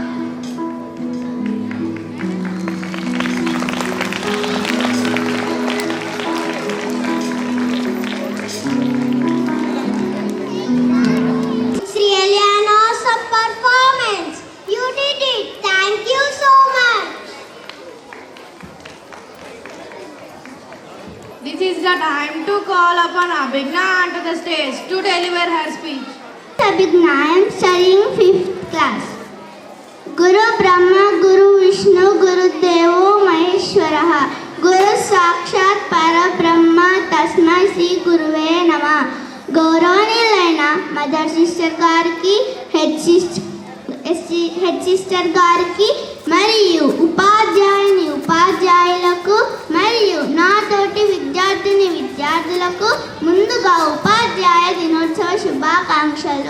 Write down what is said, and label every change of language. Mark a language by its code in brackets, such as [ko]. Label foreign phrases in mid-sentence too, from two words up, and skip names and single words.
[en] It's really an awesome performance. You did it. Thank you so much. This is the time to call upon Abhigna onto the stage to deliver her speech. Abhigna, I am studying 5th class. [sa] गुरु ब्रह्मा, गुरु विष्णु, गुरु देवो महेश्वरः, गुरु साक्षात् परब्रह्म, तस्मै श्री गुरवे नमः. [te] గౌరవనీయులైన [en] Mother Sister [te] గారికి, [en] Head Sister [te] గారికి మరియు ఉపాధ్యాయులకు మరియు నాతోటి విద్యార్థులకు ముందుగా ఉపాధ్యాయ దినోత్సవ శుభాకాంక్షలు.